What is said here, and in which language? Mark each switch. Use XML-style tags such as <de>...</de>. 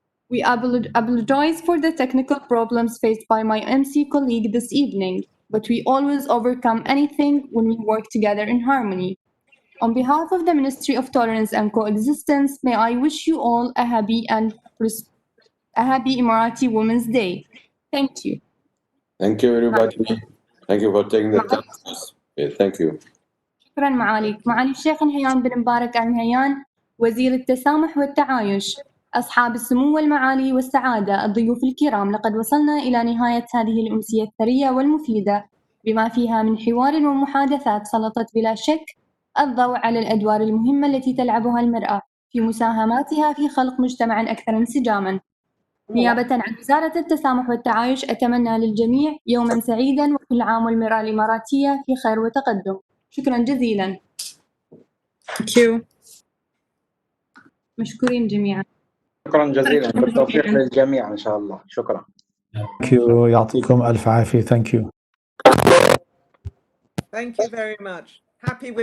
<en>We apologize for the technical problems faced by my MC colleague this evening, but we always overcome anything when we work together in harmony. On behalf of the Ministry of Tolerance and Coexistence, may I wish you all a happy Emirati Women's Day. Thank you. Thank you, everybody. Thank you for taking the time. Thank you.</en> <ar>شكرا معالي الشيخ نهيان بن مبارك آل نهيان وزير التسامح والتعايش، أصحاب السمو والمعالي والسعادة، الضيوف الكرام، لقد وصلنا إلى نهاية هذه الأمسية الثرية والمفيدة بما فيها من حوار ومحادثات سلطت بلا شك الضوء على الأدوار المهمة التي تلعبها المرأة في مساهماتها في خلق مجتمع أكثر انسجاماً. نيابة عن وزارة التسامح والتعايش أتمنى للجميع يوماً سعيداً وكل عام والمرأة الإماراتية في خير وتقدم. شكراً جزيلاً.</ar> <en>Thank you.</en> <ar>مشكورين جميعاً. شكرا جزيلا، بالتوفيق للجميع إن شاء الله. شكرا.</ar> <en>Thank you.</en> <ar>يعطيكم ألف عافية.</ar> <en>Thank you. Thank you very much. Happy women.</en>